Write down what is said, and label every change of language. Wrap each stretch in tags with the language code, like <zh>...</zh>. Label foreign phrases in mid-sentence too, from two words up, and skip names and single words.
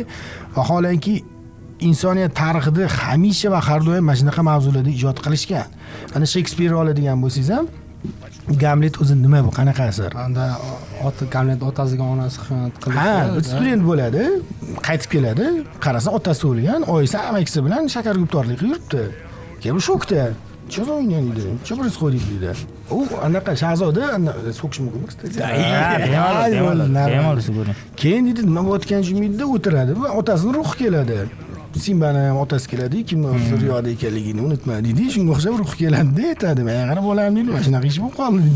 <uz>Vaholanki insoniyat tarixida hamisha va har doim mana shunaqa mavzularda ijod qilishgan. Mana Shekspir oladigan bo'lsangiz ham Gamlet o'zi nima bu, qanaqa asar? Unda Gamlet otasiga onasi xiyonat qildi. Ha, student bo'ladi, qaytib keladi, qarasa otasi o'lgan, oyisi amakisi bilan shakarguptorlik yuribdi. Keyin shokda.</uz> <ru>Что за хуйня deydi? Что происходит deydi?</ru> <uz>U anaqa shahzoda so'kish mumkin, kстати. Keyin deydi, nima bo'layotgan jumida o'tiradi va otasini ruhi keladi. Simbani ham otasi keladi, kimni zuriyodi ekanligini unutma deydi. Shunga o'xshab ruhi keladi aytadi. Men qarab bolam deydi, mana shunaqa ish bo'lib qoldi deydi.</uz>